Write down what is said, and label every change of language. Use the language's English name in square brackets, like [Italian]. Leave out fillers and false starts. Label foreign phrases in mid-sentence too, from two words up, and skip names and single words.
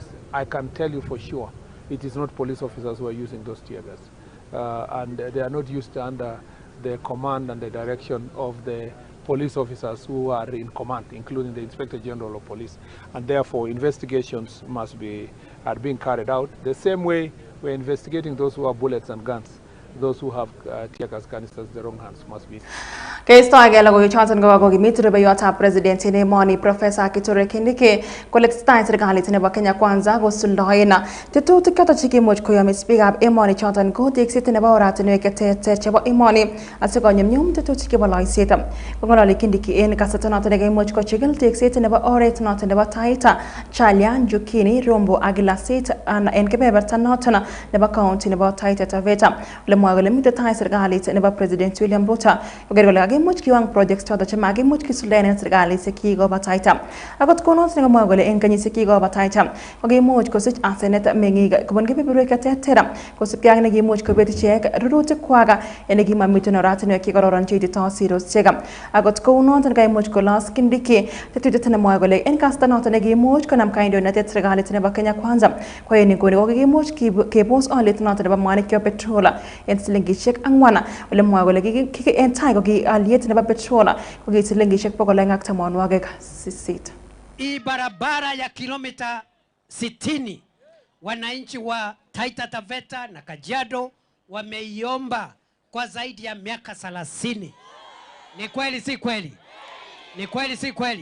[English] I can tell you for sure it is not police officers who are using those tear gas, and they are not used under the command and the direction of the police officers who are in command, including the Inspector General of Police, and therefore investigations are being carried out the same way we're investigating those who have bullets and guns. Those who have tear gas canisters, the wrong hands must be. [Kalenjin] Keistoege logoiwek choton kokimit rubeiwotab president en emoni Professor Kithure Kindiki kole tesetai serkalit nebo Kenya Kwanza kosuldaen tetutik choton chekimuch koyomis biikab emoni choton ko tekset nebo oratinwek cheterter chebo emoni asikonyumnyum tetutik chebo loiset. Kong'ololi Kindiki en kasarta noton nekimuch kochigil tekset nebo oret noton nebo Taita, Chalya, Njukini, Rombo ak Ilasit en kebeberta noton nebo county nebo Taita Taveta. Ole mwoe kole miten tai serkalit nebo President William Ruto koker kole much kiwang projects choton chemakimuch kisuldaen en serkalisiek kikobataita. Akot konoton nekamwa kole en kenyisiek kikobataita kokimuch kosich asenet meng'ik kobun kebeberwek cheterter kosubkei ak nekimuch kobet ichek rurutikwak en nekimamiten oratinwek chekororon cheititoo sirosiek. Akot kounoton kaimuch kolos Kindiki tetutiet nemwoe kole en kasarta noton nekimuch konam kandoinatet serkalit nebo Kenya Kwanza ko en nguni kokimuch kebos oliet noton nebo mwanik chebo petrol en silingisiek 4 ole mwoe kole en tai koki aliet nebo petrol koki silingisiek 280. [Swahili] Hii barabara ya kilomita 60 wananchi wa Taita Taveta na Kajiado wameiomba kwa zaidi ya miaka 30. Ni kweli si kweli? Ni kweli si kweli?